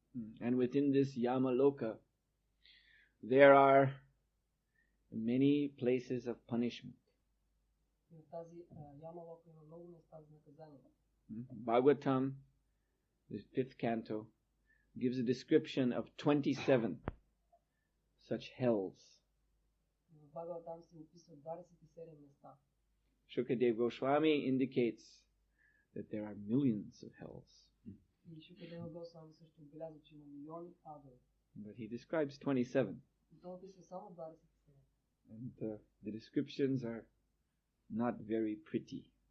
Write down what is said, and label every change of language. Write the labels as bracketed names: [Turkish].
[English] And within this Yamaloka, there are many places of punishment. [Bulgarian] И в тази Ямалока има много места за наказание. [English] Bhagavatam, the 5th canto, gives a description of 27 such hells. [Bulgarian] В Бхагаватам се описва 27 места. [English] Shukadev Goswami indicates that there are millions of hells. [Bulgarian] И Шукадева Госвами също отбелязва, че има милиони адове. [English] But he describes 27. [Bulgarian] И той описва само 27. [English] And the descriptions are not very pretty.